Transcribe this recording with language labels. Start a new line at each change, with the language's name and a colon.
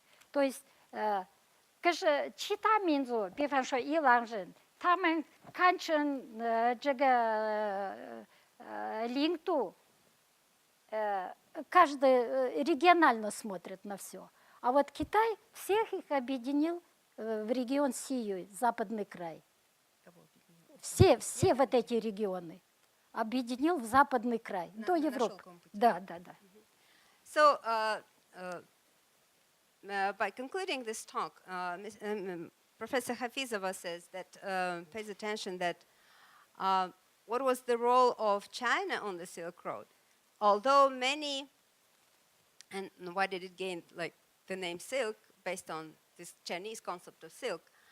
Russian: То есть
Chinese: 可是其他民族，比方说伊朗人，他们看成这个领土，
Russian: каждый регионально смотрит на все. А вот Китай всех их объединил в регион Сию, западный край. Все вот эти регионы объединил в западный край, до Европы. Да.
English: So, by concluding this talk, Professor Hafizova says that, pays attention that what was the role of China on the Silk Road? Although many, and why did it gain like the name silk based on this Chinese concept of silk?